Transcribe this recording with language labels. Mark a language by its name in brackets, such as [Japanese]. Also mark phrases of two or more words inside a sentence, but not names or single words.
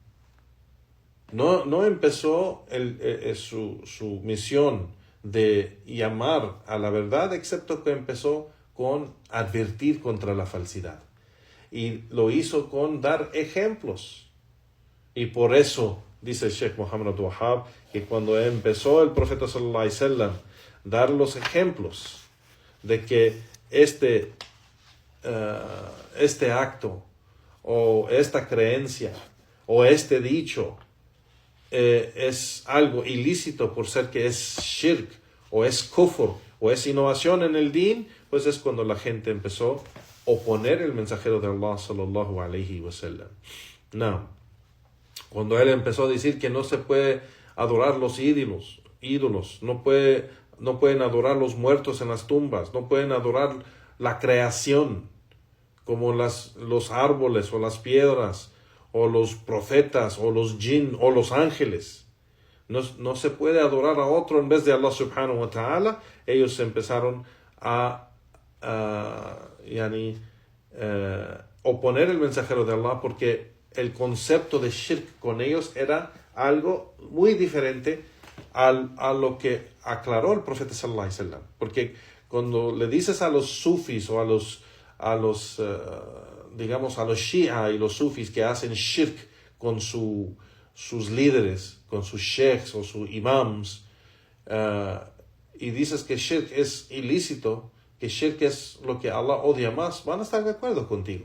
[Spanish] No empezó su misión de llamar a la verdad, excepto que empezó con advertir contra la falsidad. Y lo hizo con dar ejemplos. Y por eso, dice el Sheikh Muhammad Abdul Wahhab, que cuando empezó el profeta [Arabic] صلى الله عليه وسلم [Spanish] dar los ejemplos de que este acto o esta creencia o este dicho es algo ilícito por ser que es shirk o es kufr o es innovación en el din, pues es cuando la gente empezó a oponer el mensajero de Allah [Arabic] صلى الله عليه وسلم. [Spanish] No, cuando él empezó a decir que no se puede adorar los ídolos, no pueden adorar los muertos en las tumbas, no pueden adorar la creación como los árboles o las piedras o los profetas, o los jinn, o los ángeles. No se puede adorar a otro en vez de [Arabic] الله سبحانه وتعالى. [Spanish] Ellos empezaron a oponer el mensajero de Allah porque el concepto de shirk con ellos era algo muy diferente a lo que aclaró el profeta [Arabic] صلى الله عليه وسلم. [Spanish] Porque cuando le dices a los sufis o a los shia y los sufis que hacen shirk con sus líderes, con sus sheikhs o sus imams, y dices que shirk es ilícito, que shirk es lo que Allah odia más, van a estar de acuerdo contigo.